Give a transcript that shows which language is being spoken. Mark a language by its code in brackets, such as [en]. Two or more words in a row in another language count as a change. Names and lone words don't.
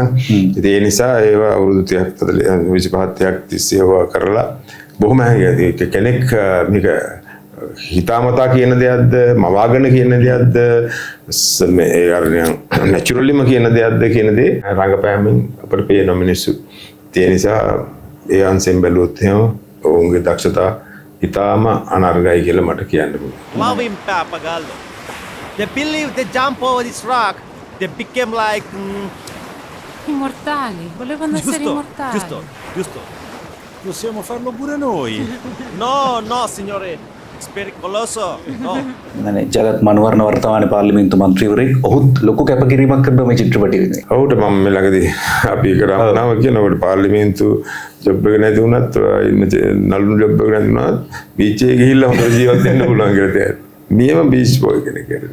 [si] ඉතින් ඒ නිසා ඒවා අවුරුදු 30ක් 25ක් 30ක් තිස්සේ ඒවා කරලා බොහොම කෙනෙක් මේක හිතාමතා කියන දෙයක්ද මවාගෙන කියන දෙයක්ද මේ අර නැචරලිම කියන දෙයක්ද කියන දේ රංගපෑමෙන් අපිට පේන මිනිස්සු. ඒ නිසා ඒ අංශෙන් බැලුවොත් එහෙම ඔවුන්ගේ දක්ෂතා ඉතාම අනර්ගයි කියලා මට කියන්න පුළුවන්. Mawimpa Pagallo. [en] They believe they jump over this rock, they became like [it] Immortali, volevano essere immortali. giusto. Possiamo farlo pure noi. No, signore, it's pericoloso. No. [si] يعني ජගත් මනුවරණ වර්තමාන පාර්ලිමේන්තු මන්ත්‍රීවරයෙක් ඔහුත් ලොකු කැපකිරීමක් කරනවා මේ චිත්‍රපටයේදී. ඔහුට මම මේ ළඟදී අපි කරාම කියනකොට පාර්ලිමේන්තු ජොබ් එක නැති වුණත් ඉන්න නළුණු ජොබ් එක නැති වුණත් බීච් එකේ ගිහිල්ලා හොඳ ජීවත් වෙන්න පුළුවන් කියලා තියෙනවා. නියම [en] beach boy [si] කෙනෙක් කියලා.